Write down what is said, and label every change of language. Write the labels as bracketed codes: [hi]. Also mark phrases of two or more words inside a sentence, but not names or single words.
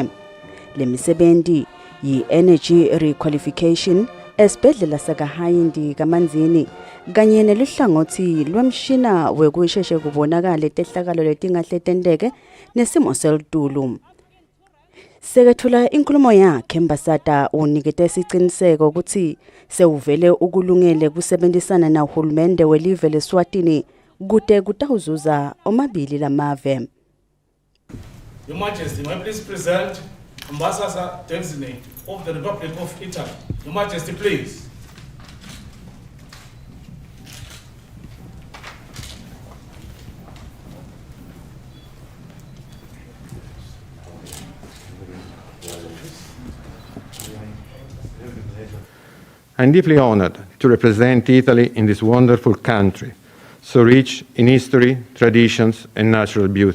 [ss] Lemisebenzi yi- [en] energy requalification [ss] esibhedlela sakahayindi kamanzini kanye neluhlangothi lwemshina wekusheshe kubonakala tehlakalo letingahle tendeke nesimo selitulu. Sekethula inkulumo yakhe Mbasada unikete isiqiniseko ukuthi sewuvele ukulungele kusebenzisana na uhulumende welive leSwatini kude kutawuzuza omabili lamave. [en] Your Majesty, may I please present Ambassador Designate of the Republic of Italy. Your Majesty, please. I'm deeply honored to represent Italy in this wonderful country, so rich in history, traditions, and natural beauty.